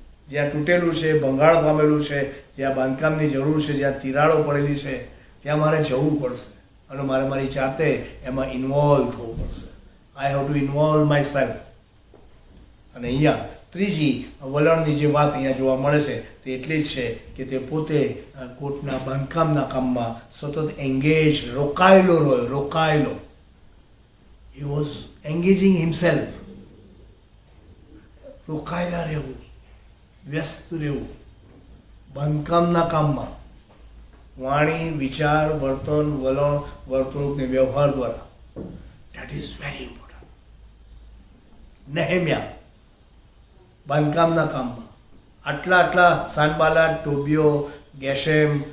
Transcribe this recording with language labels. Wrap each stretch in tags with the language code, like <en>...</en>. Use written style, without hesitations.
<gu>જ્યાં તૂટેલું છે, ભંગાણ પામેલું છે, જ્યાં બાંધકામની જરૂર છે, જ્યાં તિરાડો પડેલી છે, ત્યાં મારે જવું પડશે અને મારે મારી જાતે એમાં ઇન્વોલ્વ થવું પડશે.</gu> <en>I have to involve myself.</en> <gu>અને અહીંયા ત્રીજી વલણની જે વાત અહીંયા જોવા મળે છે તે એટલી જ છે કે તે પોતે કોટના બાંધકામના કામમાં સતત engage, રોકાયેલો.</gu> <en>He was engaging himself.</en> <gu>રોકાયેલા રહેવું, વ્યસ્ત રહેવું બાંધકામના કામમાં, વાણી, વિચાર, વર્તન, વલણ, વર્તણૂક ને વ્યવહાર દ્વારા.</gu> <en>That is very important.</en> <gu>Nehemiah બાંધકામના કામમાં આટલા સાનબાલાટ, ટોબિયો, ગેશેમ</gu>